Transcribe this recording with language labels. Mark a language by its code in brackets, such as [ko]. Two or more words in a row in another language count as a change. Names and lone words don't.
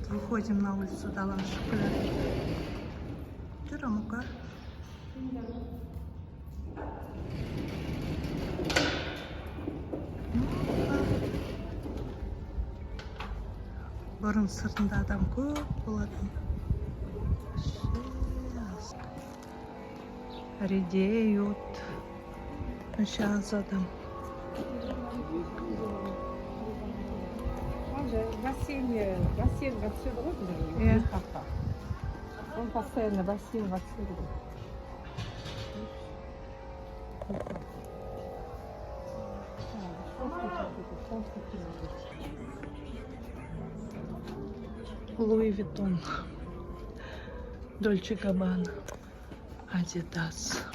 [ru] выходим на улицу, [kk] далаға шығып келе. Жүр, Амука. Бұрын сыртында адам көп болатын. [ru] Редеют. [kk] Сейчас адам. [ru] Бассейн отсюда вот [kk] Иә. [ru] Он постоянно бассейн отсюда. Луи Виттон, Дольче Габбана, Адидас.